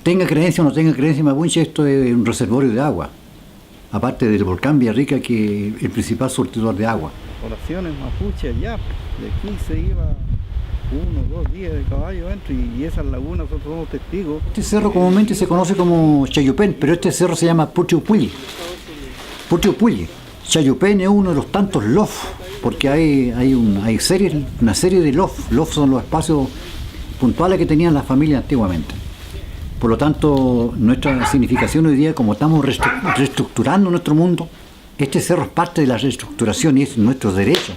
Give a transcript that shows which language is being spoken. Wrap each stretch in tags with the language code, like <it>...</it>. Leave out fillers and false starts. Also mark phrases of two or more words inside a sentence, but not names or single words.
<es>tenga creencia o no tenga creencia mapuche, esto es un reservorio de agua. Aparte del volcán Villarrica, que es el principal surtidor de agua. Oraciones mapuche allá, de aquí se iba 1 o 2 días de caballo dentro y esas lagunas nosotros somos testigos. Este cerro comúnmente se conoce como Chayupén, pero este cerro se llama Putiupulli. Putiupulli. Chayupén es uno de los tantos lof, porque hay una serie de lof. Lof son los espacios puntuales que tenían las familias antiguamente. Por lo tanto, nuestra significación hoy día, como estamos reestructurando nuestro mundo, este cerro es parte de la reestructuración y es nuestro derecho.</es>